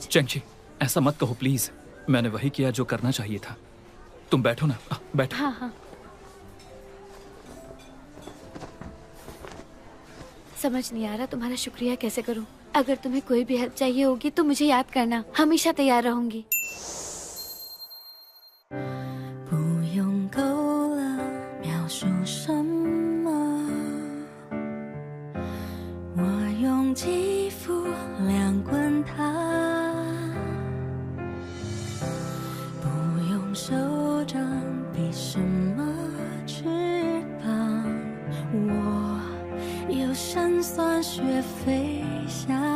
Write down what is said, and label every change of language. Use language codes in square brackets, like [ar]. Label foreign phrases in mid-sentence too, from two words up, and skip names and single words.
[hi] चेंगची, ऐसा मत कहो प्लीज। मैंने वही किया जो करना चाहिए था। तुम बैठो ना, बैठो। हाँ हाँ। समझ नहीं आ रहा तुम्हारा शुक्रिया कैसे करूं। अगर तुम्हें कोई भी हेल्प चाहिए होगी तो मुझे याद करना, हमेशा तैयार रहूंगी। [zh] 不用够了描述什么，我用肌肤量滚它，不用手掌比什么翅膀，我有身酸学飞翔，